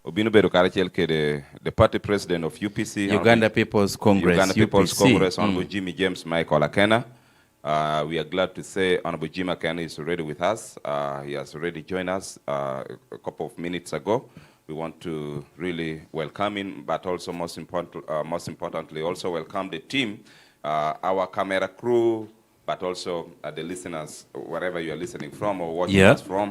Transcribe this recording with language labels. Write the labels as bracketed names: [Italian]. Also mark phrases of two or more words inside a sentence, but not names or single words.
[Acoli] Beru Karachel ke [English] the party president of UPC, Uganda People's Congress, Uganda People's UPC. Congress, Honorable Jimmy James Michael Akena. We are glad to say Honorable Jimmy Akena is already with us. He has already joined us a couple of minutes ago. We want to really welcome him, but also most importantly, also welcome the team, our camera crew, but also the listeners, wherever you are listening from or watching us from.